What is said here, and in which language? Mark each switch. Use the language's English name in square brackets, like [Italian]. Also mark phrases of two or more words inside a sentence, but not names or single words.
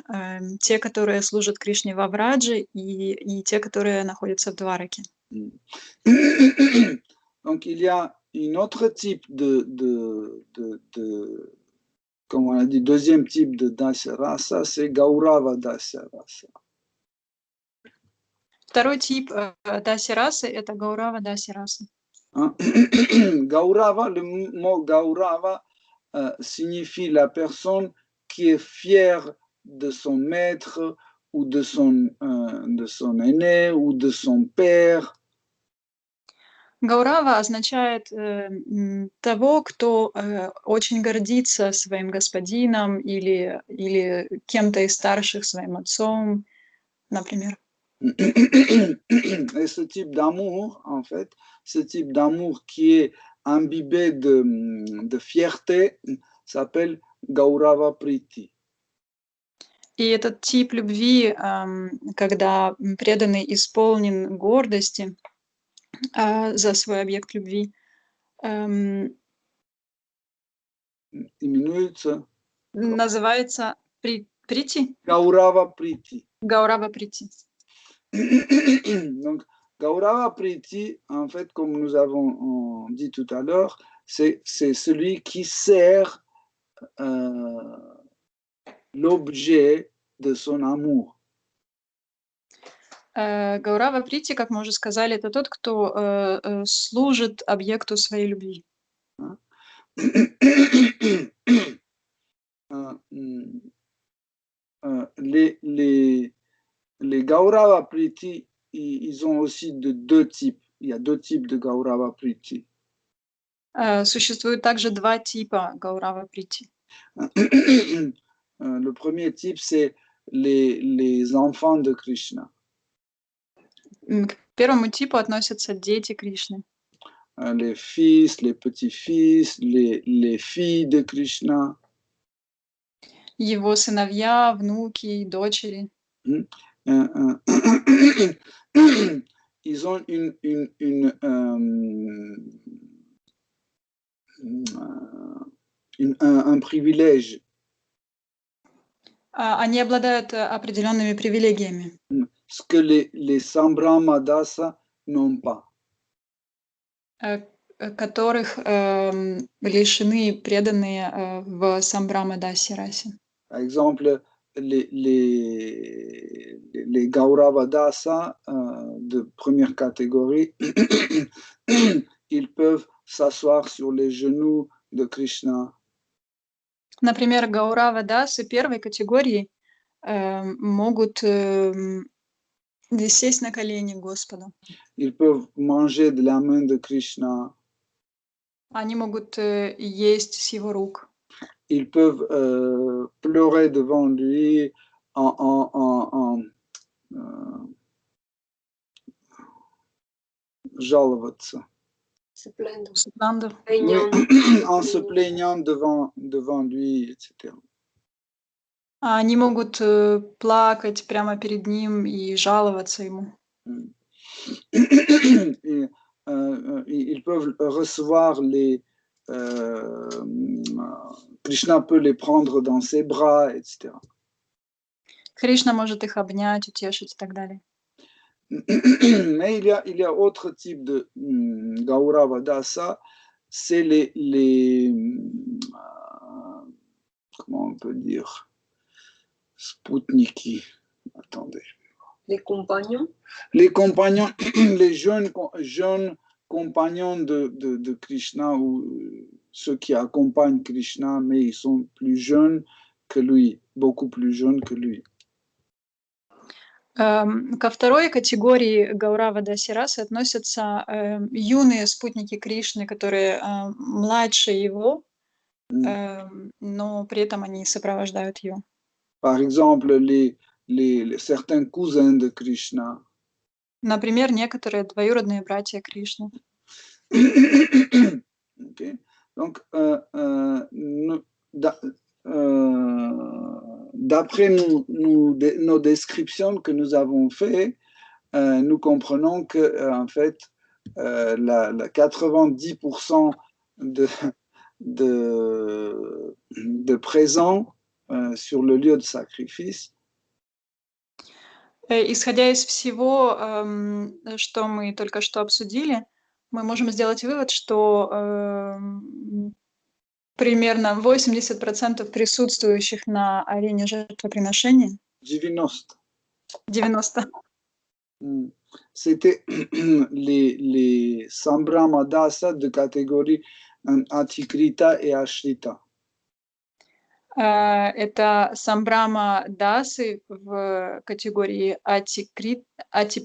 [Russian] Те, которые служат Кришне во Врадже, и те, которые находятся в Двараке. [French] Donc, il y a un autre type comme on a dit, deuxième type de Dasya-rasa, c'est Gaurava Dasya-rasa. [Russian] Второй тип Даси-расы – это Гаурава Даси-раса. [French] Gaurava, le mot Gaurava signifie la personne qui est fière de son maître ou de son aîné ou de son père. [Russian] Гаурава означает того, кто очень гордится своим господином или кем-то из старших, своим отцом, например. [French] Et ce type d'amour, en fait, ce type d'amour qui est imbibé de fierté, s'appelle Gaurava Priti. [Russian] И этот тип любви, когда преданный исполнен гордости за свой объект любви, называется прити? [French] Gaurava Priti. [Russian] Гаурава Прити. [French] Donc, Gaurava Priti, en fait, comme nous avons dit tout à l'heure, c'est celui qui sert l'objet de son amour. [Russian] Гаурава Прити, как мы уже сказали, это тот, кто служит объекту своей любви. [French] Les Gaurava Priti, ils ont aussi deux types. Il y a deux types de Gaurava Priti. [Russian] Существует также два типа Гаурава Прити. [French] Le premier type, c'est les enfants de Krishna. [Russian] К первому типу относятся дети Кришны. [French] Les fils, les petits-fils, les filles de Krishna. [Russian] Его сыновья, внуки, дочери. [French] Ils ont un privilège. [Russian] Они обладают определенными привилегиями, [French] ce que les Sambramadasa n'ont pas. [Russian] которых лишены преданные в Самбрама-дасе расе. [French] Par exemple, les Gauravadasa de première catégorie, ils peuvent s'asseoir sur les genoux de Krishna. [Russian] Например, Гаурава-дасы первой категории могут сесть на колени Господу. [French] Ils peuvent manger de la main de Krishna. [Russian] Они могут есть с его рук. [French] Ils peuvent pleurer devant lui жаловаться. Se plaindre. [Russian] Сатнанда. [French] Oui, en se plaignant devant lui, etc. [Russian] Они могут плакать прямо перед ним и жаловаться ему. [French] Et, ils peuvent recevoir Krishna peut les prendre dans ses bras, etc. [Russian] Кришна может их обнять, утешить и так далее. [French] Mais il y a autre type de Gauravadasa, c'est les comment on peut dire, Spoutniki. Attendez. Les compagnons. Les compagnons, les jeunes compagnons de Krishna, ou ceux qui accompagnent Krishna, mais ils sont plus jeunes que lui, beaucoup plus jeunes que lui. [Russian] Ко второй категории Гаурава-даси расы относятся юные спутники Кришны, которые младше его, но при этом они сопровождают его. [French] Par exemple, certains cousins de Krishna. [Russian] Например, некоторые двоюродные братья Кришны. [French] Okay. Donc, d'après nos descriptions que nous avons faites, nous comprenons que en fait, la 90% de présents sur le lieu de sacrifice. [Russian] Исходя из всего, что мы только что обсудили, мы можем сделать вывод, что примерно 80% присутствующих на арене жертвоприношения 90. [French] C'était les Sambramadasa de catégorie Atikrita et Ashrita. [Russian] Это Самбрама-дасы в категории Атикрита